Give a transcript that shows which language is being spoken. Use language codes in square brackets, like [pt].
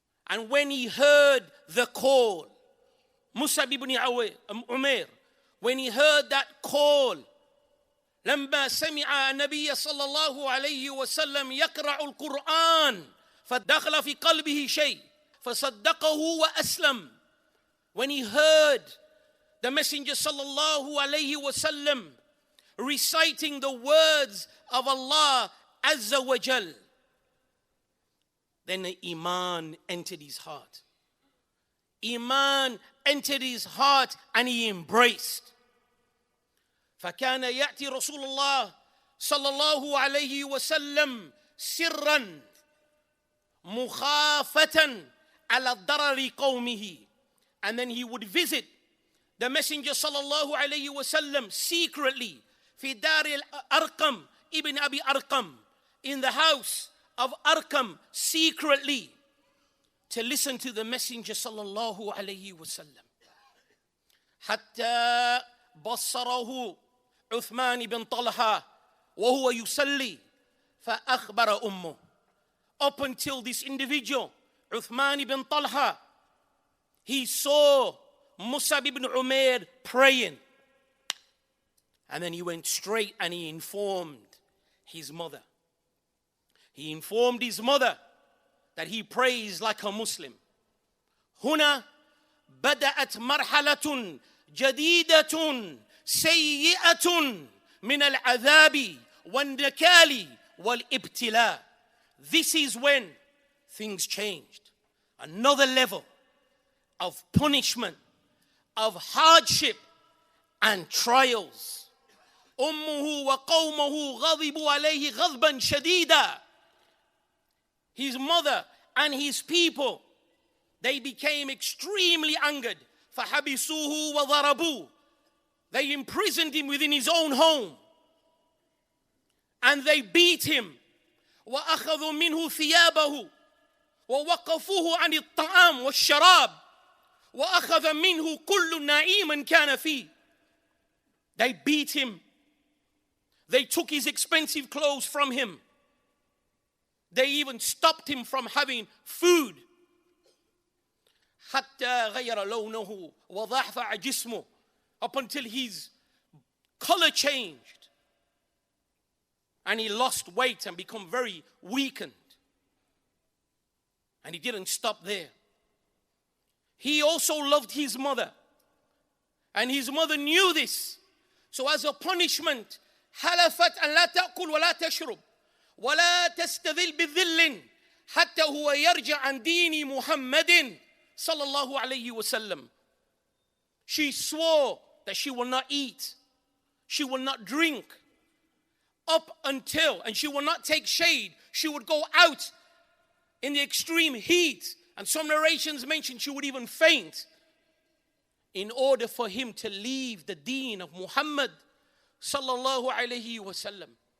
[en] And when he heard the call, Mus'ab ibn Umayr, when he heard that call, [ar] لما سمع النبي صلى الله عليه وسلم يقرأ القرآن فدخل في قلبه شيء فصدقه وأسلم. [en] When he heard the Messenger صلى الله عليه وسلم reciting the words of Allah Azza wa Jal. Then the Iman entered his heart. Iman entered his heart and he embraced. [ar] فكان يأتي رسول الله صلى الله عليه وسلم سرا مخافة على ضرر قومه. [en] And then he would visit the Messenger صلى الله عليه وسلم secretly [ar] في دار الأرقم [en] ibn Abi Arqam, in the house of Arqam, secretly, to listen to the Messenger صلى الله عليه وسلم. [ar] حتى بصره عثمان بن طلحة وهو يصلي فأخبر أمه. [en] Up until this individual, Uthman ibn Talha, he saw Mus'ab ibn Umayr praying. And then he went straight and he informed his mother. He informed his mother that he prays like a Muslim. [ar] هنا بدأت مرحلة جديدة سيئة من العذاب والنكال والابتلاء. [en] This is when things changed. Another level of punishment, of hardship and trials. [ar] أمه وقومه غضبوا عليه غضبا شديدا. [en] His mother and his people, they became extremely angered. [ar] فحبسوه وضربوه. [en] They imprisoned him within his own home. And they beat him. [ar] وأخذوا منه ثيابه ووقفوه عن الطعام والشراب وأخذ منه كل نعيم كان فيه. [en] They beat him. They took his expensive clothes from him. They even stopped him from having food. [ar] حتى غير لونه وضعف جسمه, [en] up until his color changed and he lost weight and become very weakened. And he didn't stop there. He also loved his mother, and his mother knew this. So as a punishment, [ar] حلفت أن لا تأكل ولا تشرب ولا تستذل بذل حتى هو يرجع عن دين محمد صلى الله عليه وسلم. [en] She swore that she will not eat, she will not drink, up until, and she will not take shade. She would go out in the extreme heat, and some narrations mention she would even faint, in order for him to leave the deen of Muhammad sallallahu alayhi wasallam.